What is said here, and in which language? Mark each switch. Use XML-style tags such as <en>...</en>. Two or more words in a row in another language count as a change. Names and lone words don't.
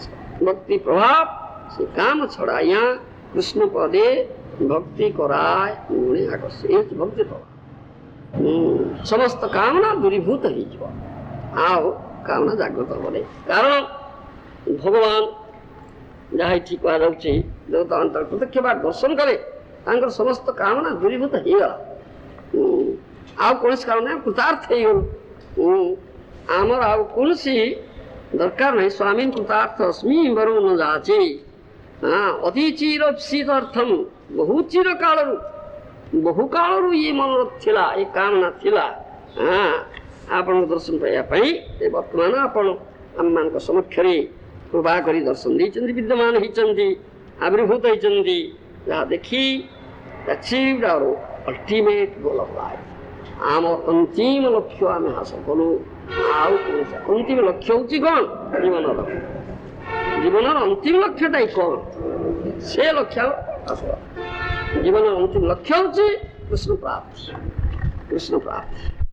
<bn>ভক্তি প্রভাব সে কাম ছড়াইয়া কৃষ্ণ পদে ভক্তি করায় গুণে আকর্ষে, এই ভক্তি প্রভাব। সমস্ত কামনা দূরীভূত হয়ে যাব, আও কামনা জাগ্রত হবে।</bn> <or>କାରଣ ଭଗବାନ ଯାହା ଏଠି କୁହାଯାଉଛି, ଦେବତା ଅନ୍ତର ପ୍ରତ୍ୟକ୍ଷ ବା ଦର୍ଶନ କଲେ ତାଙ୍କର ସମସ୍ତ କାମନା ଦୂରୀଭୂତ ହେଇଗଲା। ଆଉ କୌଣସି କାରଣ ନାହିଁ, କୃତାର୍ଥ ହେଇଗଲୁ। ଆମର ଆଉ କୌଣସି ଦରକାର ନାହିଁ।</or> <sa>ସ୍ୱାମୀ କୃତାର୍ଥ ଅସ୍ମି ବରୁ ନ ଯାଚେ,</sa> <or>ଅତି ଚିର ଅର୍ଥମ, ବହୁ ଚିର କାଳରୁ, ବହୁ କାଳରୁ ଇଏ ମନର ଥିଲା, ଏ କାମନା ଥିଲା ଆପଣଙ୍କ ଦର୍ଶନ ପାଇବା ପାଇଁ। ବର୍ତ୍ତମାନ ଆପଣ ଆମମାନଙ୍କ ସମକ୍ଷରେ କୃପା କରି ଦର୍ଶନ ଦେଇଛନ୍ତି, ବିଦ୍ୟମାନ ହେଇଛନ୍ତି, ଆବିର୍ଭୂତ ହେଇଛନ୍ତି। ଯାହା ଦେଖି</or> <en>achieved our ultimate goal of life,</en> <or>ଆମ ଅନ୍ତିମ ଲକ୍ଷ୍ୟ ଆମେ ହାସଲ କଲୁ। ଆଉ କୌଣସି ଅନ୍ତିମ ଲକ୍ଷ୍ୟ ହେଉଛି କ'ଣ? ଜୀବନର, ଜୀବନର ଅନ୍ତିମ ଲକ୍ଷ୍ୟଟା କ'ଣ? ସେ ଲକ୍ଷ୍ୟ ହାସଲ। ଜୀବନର ଅନ୍ତିମ ଲକ୍ଷ୍ୟ ହେଉଛି କୃଷ୍ଣ ପ୍ରାପ୍ତି, କୃଷ୍ଣ ପ୍ରାପ୍ତି।</or>